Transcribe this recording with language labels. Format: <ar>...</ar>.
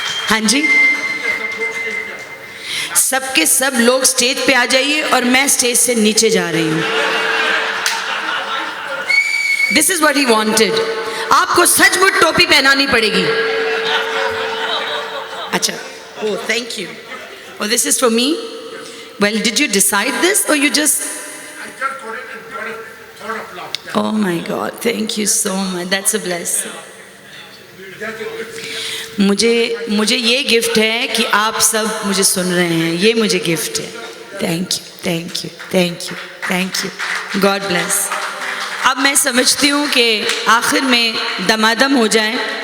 <hi>हाँ जी, सबके सब लोग स्टेज पे आ जाइए और मैं स्टेज से नीचे जा रही हूँ।</hi> <en>This is what he wanted.</en> <hi>आपको सचमुच टोपी पहनानी पड़ेगी।</hi> <en>अच्छा, oh thank you. Oh, this is for me. Well, did you decide this or you just? I just got it and thought of love. Oh my God, thank you so much. That's a blessing.</en> <hi>मुझे ये gift है कि आप सब मुझे सुन रहे हैं, ये मुझे गिफ्ट है।</hi> <en>Thank you, thank you, thank you, thank you. God bless.</en> <hi>अब मैं समझती हूँ कि आखिर में दमादम हो जाए।</hi>